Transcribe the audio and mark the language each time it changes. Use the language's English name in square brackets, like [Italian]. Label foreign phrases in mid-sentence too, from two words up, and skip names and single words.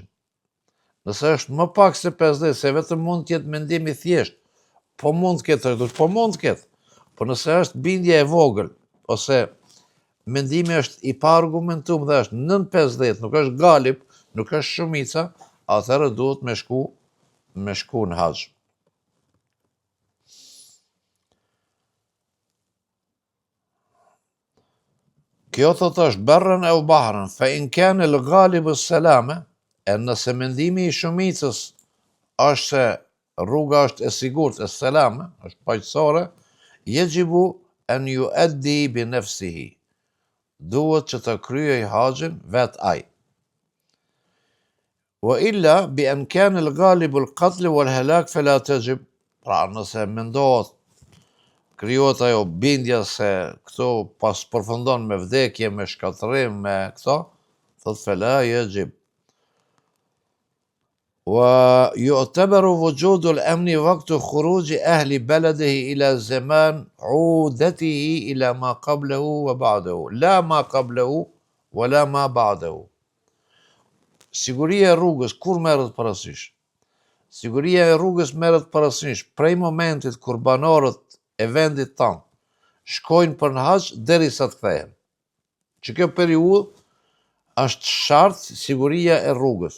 [Albanian] Nëse është më pak se 50, se vetëm mund të jetë mendim i thjesht, po mund të ketë, por nëse është bindje e vogël, ose mendimi është i pa argumentuar dhe është nën 50, nuk është galib, nuk është shumica, atëherë duhet me shku në haxh. Kjo thot është [Arabic] برا أو بحرا, فإن كان الغالب السلامة, [Albanian] e nëse mendimi i shumicës është se rruga është e sigurt, e selame, është paqësore, [Arabic] يجب أن يؤدي بنفسه. [Albanian] Duhet që të kryej haxhin vet ai. [Arabic] وإلا بأن كان الغالب القتل والهلاك فلا تجب. [Albanian] Pra nëse mendohet, krijohet ajo bindja se këto pas përfundon me vdekje, me shkatërim, me këto, thot [Arabic] فلا يجب. ويعتبر وجود الأمن وقت خروج أهل بلده إلى زمان عودته إلى ما قبله وبعده لا ما قبله ولا ما بعده. [Albanian] Siguria e rrugës kur merret parasysh? Siguria e rrugës merret parasysh prej momentit kur banorët e vendit tanë shkojnë për në haxh derisa të kthehen. Që kjo periudhë është shartë siguria e rrugës.